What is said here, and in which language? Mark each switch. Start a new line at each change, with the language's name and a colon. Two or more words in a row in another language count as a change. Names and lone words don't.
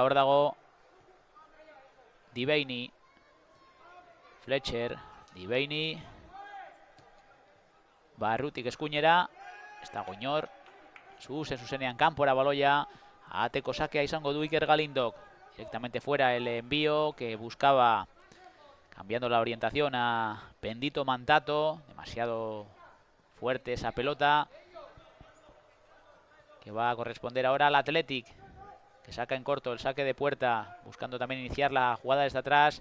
Basque: Hor dago Dibeini. Fletcher. Dibeini. Barrutik eskuinera. Ez dago inor. Zuzenean kanpora baloia. Ateko sakea izango du Iker Galindok.
Spanish: Directamente fuera el envío que buscaba, cambiando la orientación a Bendito Mantato. Demasiado fuerte esa pelota. Que va a corresponder ahora al Athletic. Que saca en corto el saque de puerta. Buscando también iniciar la jugada desde atrás.